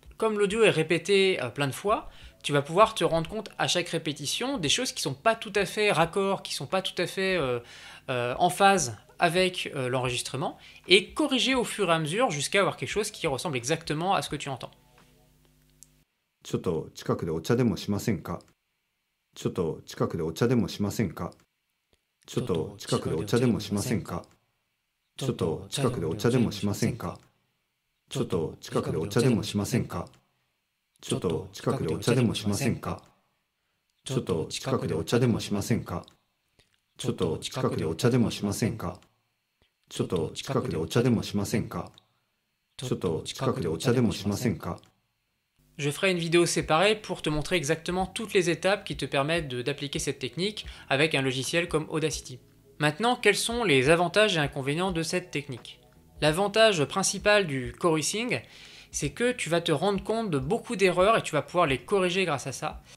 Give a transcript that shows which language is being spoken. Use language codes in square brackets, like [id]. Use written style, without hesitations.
[fr] Comme l'audio est répété plein de fois, tu vas pouvoir te rendre compte à chaque répétition des choses qui sont pas tout à fait raccord, qui sont pas tout à fait en phase avec l'enregistrement, et corriger au fur et à mesure jusqu'à avoir quelque chose qui ressemble exactement à ce que tu entends. [ja] ちょっと近くでお茶でもしませんかちょっと近くでお茶でもしませんかちょっと近くでお茶でもしませんかちょっと近くでお茶でもしませんかちょっと近くでお茶でもしませんかちょっと近くでお茶でもしませんかちょっと近くでお茶でもしませんかちょっと近くでお茶でもしませんかちょっと近くでお茶でもしませんかちょっと近くでお茶でもしませんか [fr] Je ferai une vidéo séparée pour te montrer exactement toutes les étapes qui te permettent d'appliquer cette technique avec un logiciel comme Audacity. Maintenant, quels sont les avantages et inconvénients de cette technique? L'avantage principal du chorusing, c'est que tu vas te rendre compte de beaucoup d'erreurs et tu vas pouvoir les corriger grâce à ça.